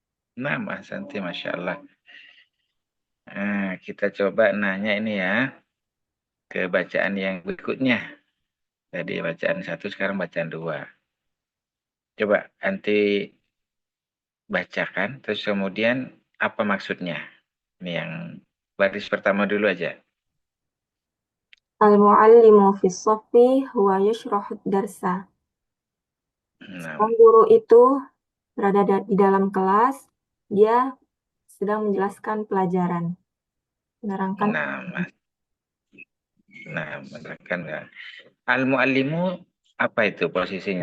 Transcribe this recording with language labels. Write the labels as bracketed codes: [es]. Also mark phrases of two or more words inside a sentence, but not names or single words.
[id] Nah, Mas Santi, [ar] ما شاء الله. [id] Nah, kita coba nanya ini ya, ke bacaan yang berikutnya. Tadi bacaan 1, sekarang bacaan 2. Coba nanti bacakan, terus kemudian apa maksudnya. Ini yang baris pertama dulu aja. [ar] المعلم في الصف هو يشرح الدرس. [id] Nah, Sang guru itu berada di dalam kelas, dia sedang menjelaskan pelajaran, menerangkan. menerangkan ya. Al-muallimu apa itu posisinya?